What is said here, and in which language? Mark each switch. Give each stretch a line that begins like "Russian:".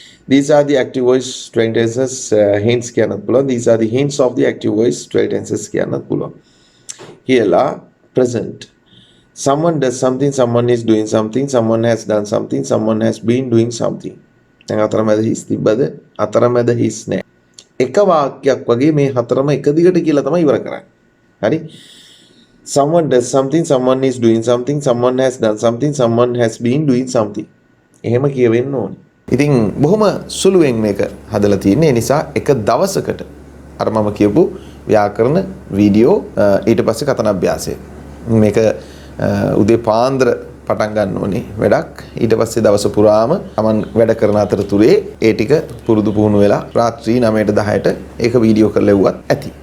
English: These are the active voice 12 tenses hints
Sinhala: කියන්නත් පුළුවන්.
English: These are the hints of the active voice 12 tenses
Sinhala: කියන්නත් පුළුවන්. කියලා present.
English: Someone does something, someone is doing something, someone has done something, someone has been doing something.
Sinhala: දැන් අතරමැද හිස් තිබ්බද? අතරමැද හිස් නැහැ. එක වාක්‍යයක් වගේ මේ හතරම එක දිගට කියලා තමයි ඉවර කරන්නේ. හරි?
English: Someone does something, someone is doing something, someone has done something, someone has been doing something.
Sinhala: එහෙම කියවෙන්න ඕනේ. ඉතින් බොහොම සුළුවෙන් මේක හදලා තියෙන්නේ. ඒ නිසා එක දවසකට අර මම කියපු ව්‍යාකරණ වීඩියෝ ඊට පස්සේ කතන අභ්‍යාසය. මේක උදේ පාන්දර පටන් ගන්න ඕනේ වැඩක්. ඊට පස්සේ දවස පුරාම Taman වැඩ කරන අතරතුරේ ඒ ටික පුරුදු පුහුණු වෙලා රාත්‍රී 9ට 10ට ඒක වීඩියෝ කරලා ලැබුවත් ඇති.